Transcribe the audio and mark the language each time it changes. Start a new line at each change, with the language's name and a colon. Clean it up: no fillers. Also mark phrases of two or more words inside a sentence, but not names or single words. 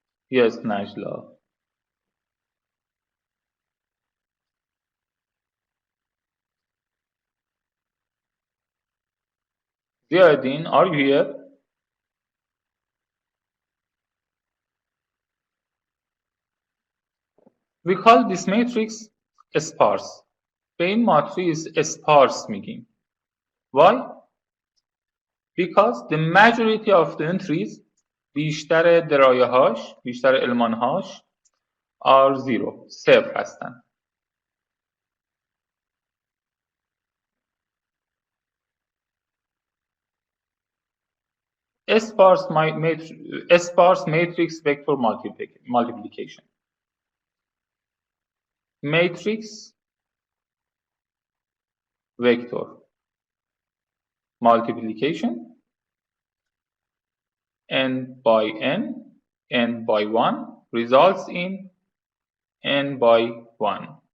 English: Yes, Najla. Ziadin, are you here? We call this matrix sparse.
Persian: به این ماتریس sparse میگیم.
English: Why? Because the majority of the entries
Persian: بیشتر درایه‌هاش، بیشتر المان‌هاش
English: are zero،
Persian: صفر هستن.
English: sparse matrix vector multiplication. Matrix vector multiplication n by n by 1 results in n by 1.